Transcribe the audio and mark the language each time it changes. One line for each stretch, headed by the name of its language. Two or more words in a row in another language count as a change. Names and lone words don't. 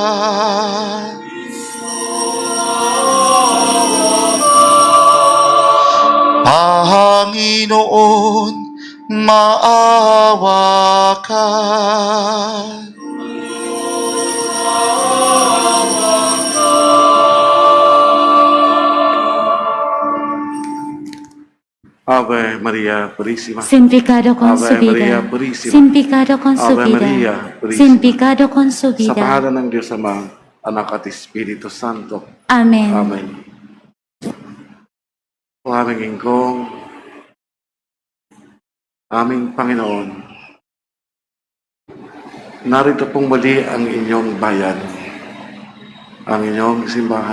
Filipino: Panginoon, maawa ka.
Spanish: Ave Maria Purísima. Sin pecado Ave Maria concebida. Purísima. Sin pecado Ave concebida. Maria Purísima. Sin pecado
Filipino: Sa
Spanish: concebida.
Filipino: pangalan ng Diyos Ama, Anak at Espiritu Santo. Amen. Amen. O aming ingkong, aming Panginoon, narito pong muli ang inyong bayan, ang inyong simbahan.